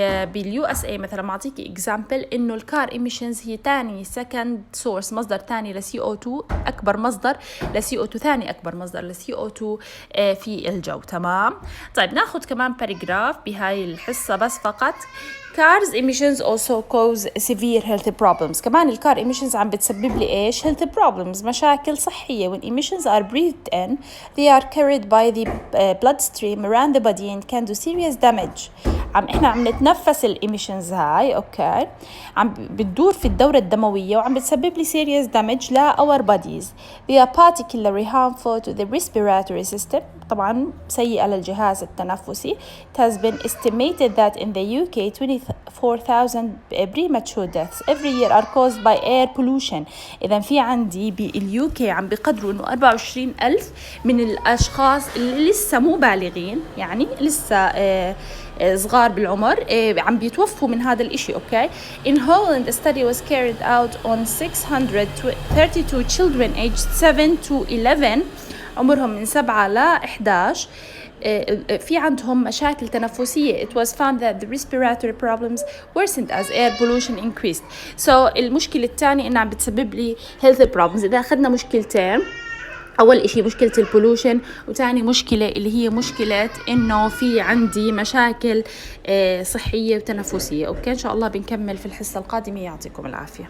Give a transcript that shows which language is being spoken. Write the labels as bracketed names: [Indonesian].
[Arabic] باليو اس اي مثلا ما اعطيكي اكزامبل انه الكار ايميشنز هي تاني سكند سورس، مصدر تاني لسي او 2، اكبر مصدر لسي او 2، ثاني اكبر مصدر لسي او 2 في الجو. تمام. طيب ناخذ كمان باراجراف بهاي الحصه بس فقط. [English] Cars emissions also cause severe health problems. [Arabic] كمان الكار emissions عم بتسبب لي ايش؟ health problems، مشاكل صحية. [English] When emissions are breathed in, they are carried by the bloodstream around the body and can do serious damage. [Arabic] احنا عم نتنفس الإيميشنز هاي. اوكي. عم بتدور في الدورة الدموية وعم بتسبب لي [English] serious damage [Arabic] ل [English] our bodies. They are particularly harmful to the respiratory system. [Arabic] طبعا سيئة للجهاز التنفسي. [English] It has been estimated that in the UK 24,000 premature deaths every year are caused by air pollution. [Arabic] إذا في عندي باليو كي عم بقدروا إنه 24,000 من الأشخاص اللي لسه مو بالغين، يعني لسه صغار بالعمر، عم بيتوفوا من هذا الإشي. أوكي. [English] In Holland a study was carried out on 632 children aged 7 to 11 [Arabic] عمرهم من 7 ل 11 في عندهم مشاكل تنفسية. [English] It was found that the respiratory problems worsened as air pollution increased. So [Arabic] المشكلة الثانية إنها عم بتسبب لي health problems. إذا أخذنا مشكلتين، أول إشي مشكلة البولوشن، وتاني مشكلة اللي هي مشكلة إنه في عندي مشاكل صحية وتنفسية. أوكي. إن شاء الله بنكمل في الحصة القادمة. يعطيكم العافية.